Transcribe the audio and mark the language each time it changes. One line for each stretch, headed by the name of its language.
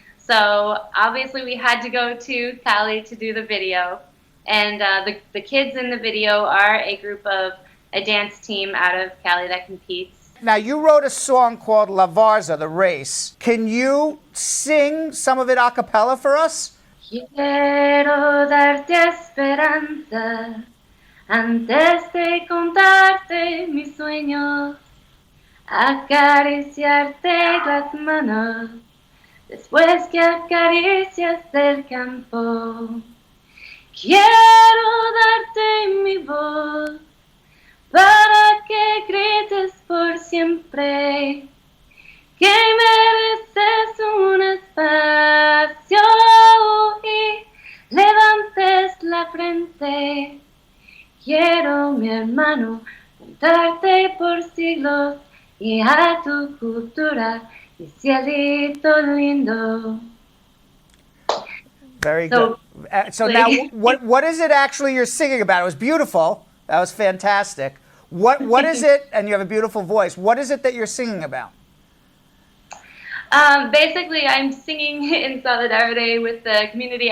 English: So obviously we had to go to Cali to do the video. And the kids in the video are a dance team out of Cali that competes. Now, you wrote a song called La Varza, The Race. Can you sing some of it a cappella for us?
Spanish: Quiero darte esperanza Antes de contarte mis sueños, acariciarte las manos, después que acaricias el campo, quiero darte mi voz para que grites por siempre que mereces un espacio y levantes la frente. Quiero, mi hermano, contarte por siglos y a tu cultura, mi cielito lindo.
English: Very good. So now, what is it actually you're singing about? It was beautiful. That was fantastic. What is it? And you have a beautiful voice. What is it that you're singing about? Basically, I'm singing in solidarity with the community.